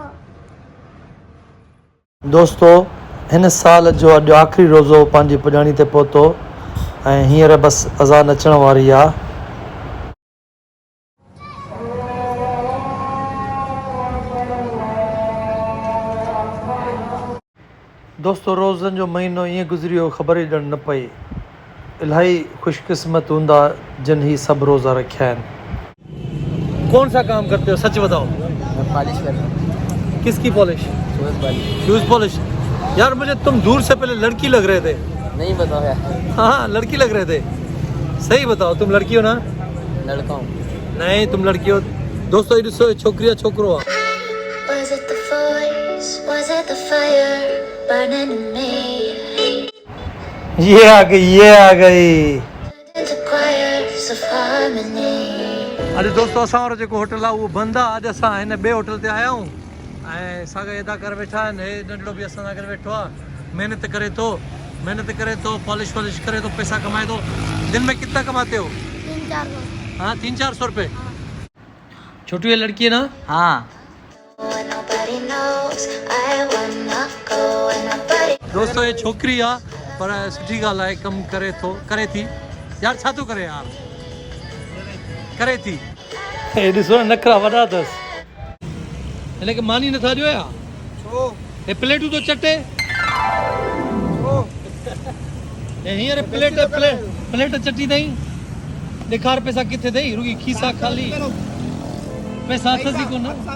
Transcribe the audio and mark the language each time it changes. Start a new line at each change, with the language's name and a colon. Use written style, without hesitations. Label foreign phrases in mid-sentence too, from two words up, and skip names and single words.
Sindhi: दोस्तों हिन साल जो अॼु आख़िरी रोज़ो पंहिंजी पुॼाणी ते पहुतो ऐं हींअर बसि अज़ान अचण वारी आहे। दोस्तों रोज़नि जो महीनो ईअं गुज़री वियो, ख़बर ई ॼण न पई। इलाही ख़ुशकिस्मत हूंदा जिन ही सब रोज़ा रखिया आहिनि।
Urdu: کون سا کام کرتے ہو، سچ بتاؤ? میں پالش کر رہا ہوں. کس کی پالش?
English: shoes polish. shoes polish.
Urdu: یار مجھے تم دور سے پہلے لڑکی لگ رہے تھے. نہیں بتاؤ یار. ہاں لڑکی لگ رہے تھے، صحیح بتاؤ، تم لڑکی ہو نا? لڑکا ہوں. نہیں تم لڑکی ہو۔ دوستوں یہ
Sindhi: ॾिसो, छोकिरी छोकिरो आहे।
English: Was it the voice? Was it the fire burning in me?
Urdu: یہ آ گئی، یہ آ گئی.
English: Into choirs of harmony.
Sindhi: अरे दोस्तों असां वारो जेको होटल आहे उहो बंदि आहे। अॼु असां हिन ॿिए होटल ते आया आहियूं ऐं साॻा एॾा करे वेठा आहिनि। हे नंढड़ो बि असां सां गॾु वेठो आहे, महिनत करे थो मेहनत करे तो पॉलिश वॉलिश करे तो पैसा कमाए तो
Urdu: دن میں کتنا کماتے ہو? 3-4 لوگ. ہاں 300-400 روپے۔ چھوٹی یہ لڑکی ہے نا? ہاں
English: When nobody knows, I wanna go when nobody.
Sindhi: दोस्तों ये छोकरी आ पर सुठी ॻाल्हि आहे कमु करे थी यार छा थो करे यार करे थी हे ॾिसो न नखरा वॾा अथसि हिनखे मानी नथा ॾियो या छो हे प्लेटूं थो चटे छो हे हींअर प्लेट चटी अथई ॾेखार पैसा किथे अथई रुगी खीसा ख़ाली पैसा अथसि ई कोन